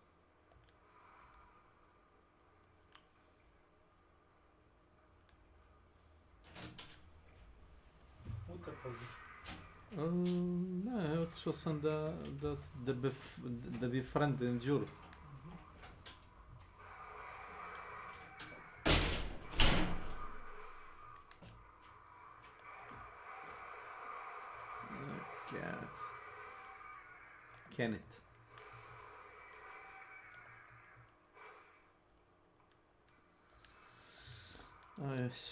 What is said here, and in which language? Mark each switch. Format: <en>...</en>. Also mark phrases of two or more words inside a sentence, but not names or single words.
<en>No,</en> <sr>otišao sam da befriendem Đuru.</sr> <en>Kenneth. Oh yes.</en>